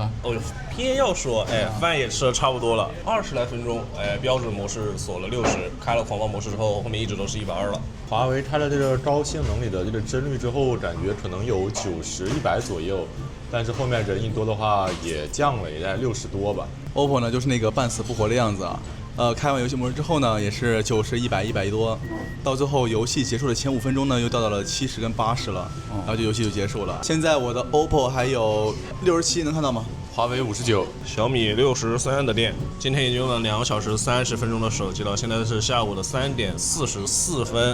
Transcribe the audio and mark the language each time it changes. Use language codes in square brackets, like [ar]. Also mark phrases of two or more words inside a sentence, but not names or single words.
[zh] 哦呦，偏要说，哎，饭也吃的差不多了，20来分鐘，哎，標準模式鎖了60，開了狂暴模式之後，後面一直都是120了。华為開了這個高性能裡的這個幀率之後，感覺可能有90、100左右，但是後面人一多的話也降了，也在60多吧。 OPPO 呢就是那個半死不活的樣子啊。開完遊戲模式之後呢，也是90、100、100多，到最後遊戲結束的前5分鐘呢，又掉到了70跟80了，然後就遊戲就結束了。現在我的 OPPO 還有67，能看到嗎？華為59，小米63的電，今天已經用了2小時30分鐘的手機了，現在是下午的3點44分。